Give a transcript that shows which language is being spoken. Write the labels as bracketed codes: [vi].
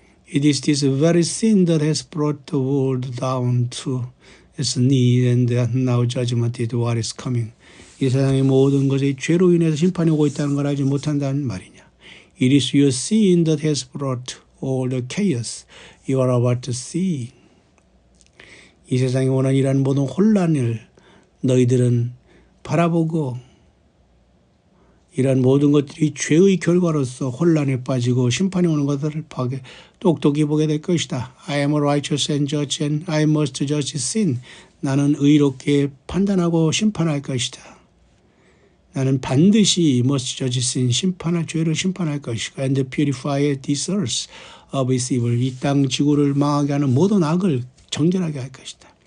[en] It is this very sin that has brought the world down to its knee, and now judgment is what is coming. [ko] 이 세상의 모든 것이 죄로 인해서 심판이 오고 있다는 걸 알지 못한다는 말이냐. [en] It is your sin that has brought all the chaos you are about to see. [ko] 이 세상에 오는 이러한 모든 혼란을 너희들은 바라보고 이러한 모든 것들이 죄의 결과로서 혼란에 빠지고 심판이 오는 것들을 똑똑히 보게 될 것이다. [en] I am righteous and judge and I must judge sin. [ko] 나는 의롭게 판단하고 심판할 것이다. 나는 반드시 [en] must judge sin. [ko] 죄를 심판할 것이다. [en] And purify this earth of its evil. [ko] 이 땅 지구를 망하게 하는 모든 악을 정결하게 할 것이다.